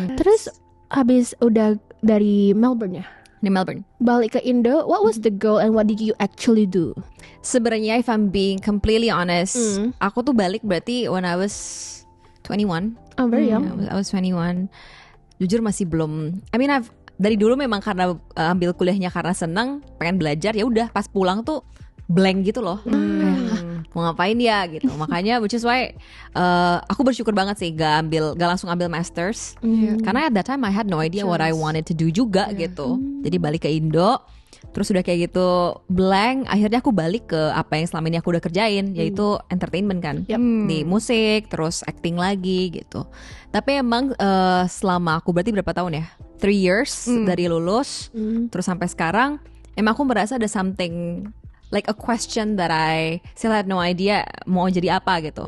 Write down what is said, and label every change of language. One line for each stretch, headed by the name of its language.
Indonesian: Terus habis udah dari Melbourne ya, Di Melbourne. balik ke Indo,
English: what was the goal and what did you actually do?
Indonesian: Sebenarnya
English: if I'm being completely honest,
Indonesian: aku tuh balik berarti
English: when I was 21. Oh, very young. I was 21.
Indonesian: Jujur masih belum.
English: I mean
Indonesian: dari dulu memang karena ambil kuliahnya karena senang, pengen belajar, ya udah pas pulang tuh blank gitu loh. Kayak, mau ngapain ya gitu. Makanya
English: which is why
Indonesian: aku bersyukur banget sih gak langsung ambil masters. Karena
English: at that time I had no idea what I wanted to do
Indonesian: juga gitu. Jadi balik ke Indo, terus udah kayak gitu blank, akhirnya aku balik ke apa yang selama ini aku udah kerjain, yaitu entertainment kan. Di musik, terus acting lagi gitu. Tapi emang selama aku berarti berapa tahun ya?
English: 3 years
Indonesian: dari lulus, terus sampai sekarang emang aku merasa ada
English: something like a question that I still had no idea
Indonesian: mau jadi apa gitu.